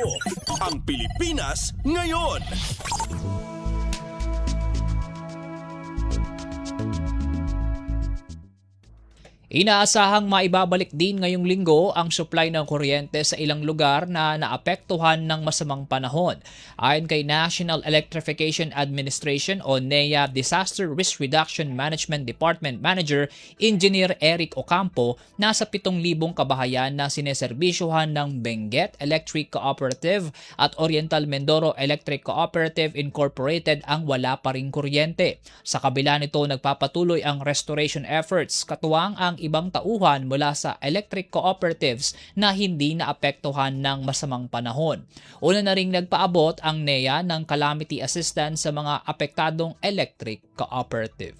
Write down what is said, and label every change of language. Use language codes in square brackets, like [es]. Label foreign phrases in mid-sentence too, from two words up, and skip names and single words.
[tl] Ang Pilipinas Ngayon. Inaasahang maibabalik din ngayong linggo ang supply ng kuryente sa ilang lugar na naapektuhan ng masamang panahon. Ayon kay National Electrification Administration o NEA Disaster Risk Reduction Management Department Manager Engineer Eric Ocampo, nasa 7,000 kabahayan na sineserbisyohan ng Benguet Electric Cooperative at Oriental Mindoro Electric Cooperative Incorporated ang wala pa ring kuryente. Sa kabila nito, nagpapatuloy ang [en] restoration efforts, [tl] katuwang ang ibang tauhan mula sa [en] electric cooperatives [tl] na hindi naapektuhan ng masamang panahon. Una na ring nagpaabot ang NEA ng [en] calamity assistance [tl] sa mga apektadong [en] electric cooperative.